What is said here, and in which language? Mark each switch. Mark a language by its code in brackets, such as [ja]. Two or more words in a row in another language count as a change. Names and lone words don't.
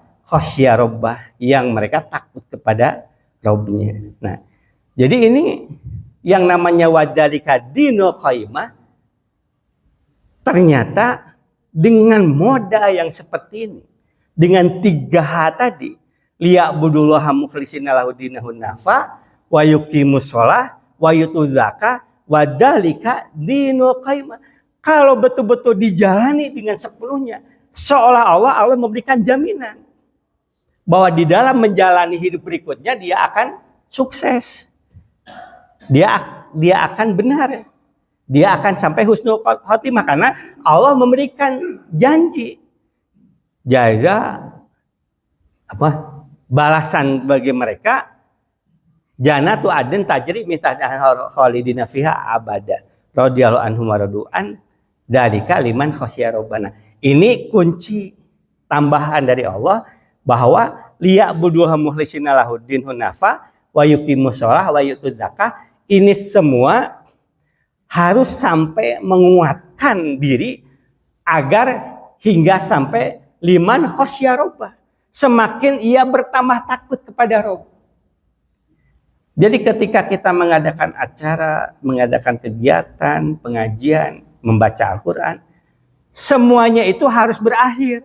[ar] خشي ربه, [id] yang mereka takut kepada Rabbnya. Nah, jadi ini yang namanya [ar] وذلك دين القيمة, [id] ternyata dengan moda yang seperti ini, dengan 3H tadi, [ar] ليعبدوا الله مخلصين له الدين حنفاء ويقيموا الصلاة ويؤتوا الزكاة وذلك دين القيمة. [id] Kalau betul-betul dijalani dengan sepenuhnya, seolah-olah Allah memberikan jaminan bahwa di dalam menjalani hidup berikutnya dia akan sukses. Dia akan benar. Dia akan sampai [ar] حسن الخاتمة [id] karena Allah memberikan janji. [ar] Jaza [id] balasan bagi mereka [ar] جنات عدن تجري من تحتها خالدين فيها أبدا. رضي الله عنهم ورضوا عنه ذلك لمن خشي ربنا. [id] Ini kunci tambahan dari Allah bahwa [ar] ليعبدوها مخلصين له الدين حنفاء ويقيموا الصلاة ويؤتوا الزكاة. [id] Ini semua harus sampai menguatkan diri agar hingga sampai [ar] لمن خشي ربه. [id] Semakin ia bertambah takut kepada Rabb. Jadi ketika kita mengadakan acara, mengadakan kegiatan, pengajian, membaca Al-Quran, semuanya itu harus berakhir.